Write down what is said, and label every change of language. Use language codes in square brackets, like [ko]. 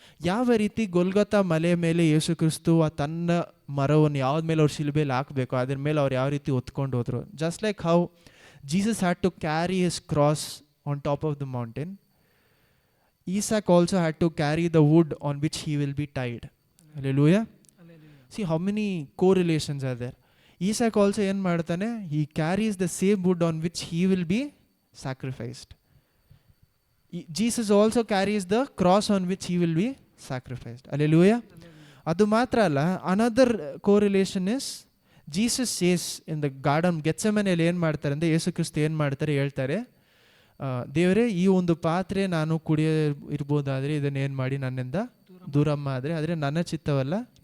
[kn] ಯಾವ ರೀತಿ ಗೊಲ್ಗೊತಾ ಮಲೆ ಮೇಲೆ ಯೇಸು ಕ್ರಿಸ್ತು ತನ್ನ ಮರವನ್ನು ಯಾವ್ದ ಮೇಲೆ ಅವ್ರು ಶಿಲ್ಬೆಯಲ್ಲಿ ಹಾಕಬೇಕು ಅದ್ರ ಮೇಲೆ ಅವ್ರು ಯಾವ ರೀತಿ ಹೊತ್ಕೊಂಡು ಹೋದ್ರು. [en] Just like how Jesus had to carry his cross on top of the mountain, Isaac also had to carry the wood on which he will be tied. Hallelujah. See how many correlations are there. Isaac also [kn] ಏನು ಮಾಡ್ತಾನೆ, [en] he carries the same wood on which he will be sacrificed. Jesus also carries the cross on which he will be sacrificed. Hallelujah. [kn] ಅದು ಮಾತ್ರ ಅಲ್ಲ, [en] another correlation is Jesus says in the garden Gethsemane [kn] ಏನು ಮಾಡ್ತಾರೆ ಅಂದರೆ, ಯೇಸು ಕ್ರಿಸ್ತ ಏನು ಮಾಡ್ತಾರೆ ಹೇಳ್ತಾರೆ, ದೇವರೇ ಈ ಒಂದು ಪಾತ್ರೆ ನಾನು ಕುಡಿಯ ಇರ್ಬೋದಾದರೆ ಇದನ್ನೇನು ಮಾಡಿ ನನ್ನಿಂದ ದೂರಮ್ಮ ಆದರೆ ನನ್ನ ಚಿತ್ತವಲ್ಲ.